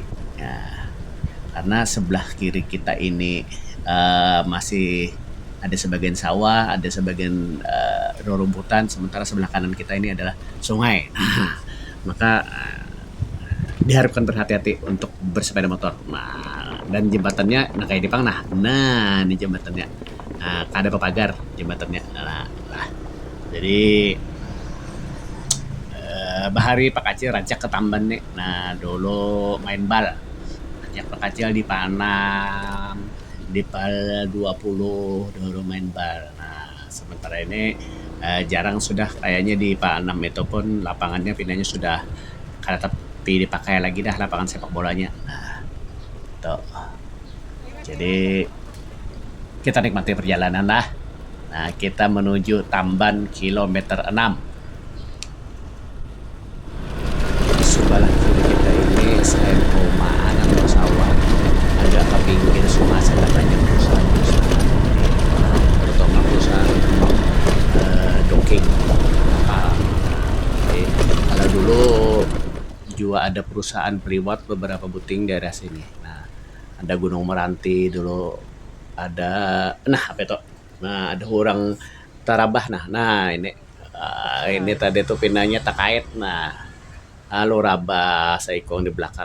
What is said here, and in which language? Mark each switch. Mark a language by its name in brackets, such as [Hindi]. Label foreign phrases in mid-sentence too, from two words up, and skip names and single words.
[Indonesian] Nah, karena sebelah kiri kita ini masih ada sebagian sawah, ada sebagian rumputan, sementara sebelah kanan kita ini adalah sungai. Maka diharapkan berhati-hati untuk bersepeda motor. Nah, dan jembatannya kayak di Pang. Nah, ini jembatannya. Nah, ada pagar jembatannya. Nah. [Banjar] Jadi bahari Pak Kacil rancak ke Tamban nih. [Indonesian] Nah, dulu main bal. [Banjar] Rancak Pak Kacil di Panam, di PAL 20 dulu main bal. [Indonesian] Nah, sementara ini jarang sudah kayaknya di PAL 6 itu pun lapangannya pindahnya sudah kada tapi dipakai lagi dah lapangan sepak bolanya. Nah, tuh. Jadi kita nikmati perjalanan lah. Nah, kita menuju Tamban kilometer 6. Sebelah kiri kita ini selain perumahan atau sawah, agak ke pinggir sungai ada banyak perusahaan-perusahaan, terutama perusahaan docking kapal. Kalau dulu juga ada perusahaan priwat beberapa buting daerah sini. Nah, ada Gunung Meranti dulu, ada apa itu? Nah, ada orang Tarabah. Nah ini tadi tuh pindahnya Takait. Nah, halo Rabah Saikong di belakang.